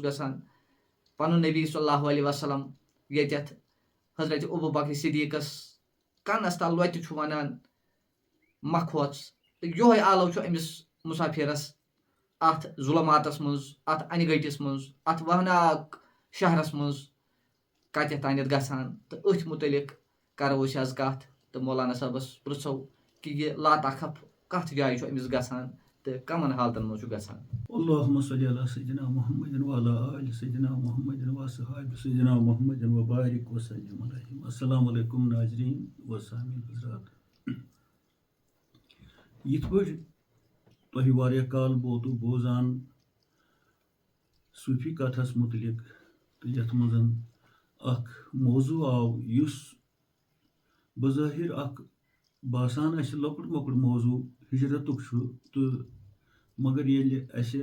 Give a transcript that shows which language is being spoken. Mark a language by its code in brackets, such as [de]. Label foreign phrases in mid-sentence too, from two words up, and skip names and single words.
[ks] گژھان پنُن نبی [ar] صلی اللہ علیہ وسلم [ks] ییٚتٮ۪تھ حضرت ابو بکر صدیقس کنس تل لۄتہِ چھُ ونان مکھوژ تہٕ یہوے آلو چھُ أمِس مُسافِرس اتھ ظُلماتس منٛز اتھ انہِ گٔٹِس منٛز اتھ وہناک شہرس منٛز کتٮ۪تھ تانٮ۪تھ گژھان تہٕ أتھۍ متعلق کرو أسۍ آز کتھ تہٕ مولانا صٲبس پرژھو کہ یہ لاتخف کتھ جایہِ چھُ أمِس گژھان تہٕ کمن حالتن منٛز چھُ گژھان [ar] اللهم صل على سيدنا محمد وعلى آل سيدنا محمد وصحاب سيدنا محمد وبارك وسلم عليهم السلام علیکم [ur] ناظرین و سامعین حضرات [ks] یِتھ پٲٹھۍ تۄہہِ واریاہ کال ووتوٕ بوزان صوفی کتھس متعلق تہٕ یتھ منٛز اکھ موضوع آو یُس بظٲہر اکھ باسان اَسہِ لۄکُٹ مۄکُٹ موضوع ہجرتُک چھُ تہٕ مگر ییٚلہِ اَسہِ